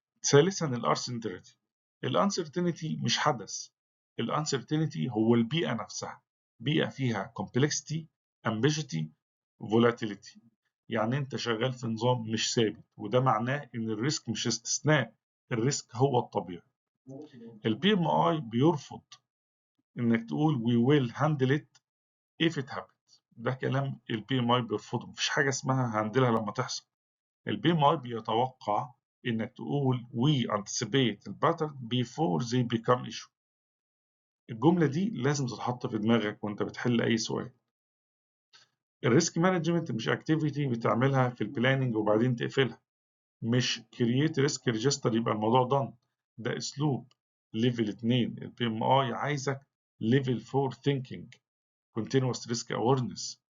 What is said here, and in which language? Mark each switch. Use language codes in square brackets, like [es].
[ar] ثالثا الانسرتينتي. الانسرتينتي مش حدث، الانسرتينتي هو البيئة نفسها، بيئة فيها [en] complexity ambiguity volatility، [ar] يعني انت شغال في نظام مش ثابت، وده معناه ان الريسك مش استثناء، الريسك هو الطبيعي. البي ام اي بيرفض انك تقول [en] we will handle it if it happens، [ar] ده كلام البي ام اي بيرفضه، مفيش حاجة اسمها هندلها لما تحصل. البي ام اي بيتوقع انك تقول [en] we anticipate the pattern before they become issue. [ar] الجملة دي لازم تتحط في دماغك وانت بتحل اي سؤال. الريسك مانجمنت مش اكتيفيتي بتعملها في البلاننج وبعدين تقفلها، مش كرييت ريسك ريجستر يبقى الموضوع دان، ده اسلوب. ليفل 2 البي ام اي عايزك ليفل 4 ثينكينج [en] continuous risk awareness.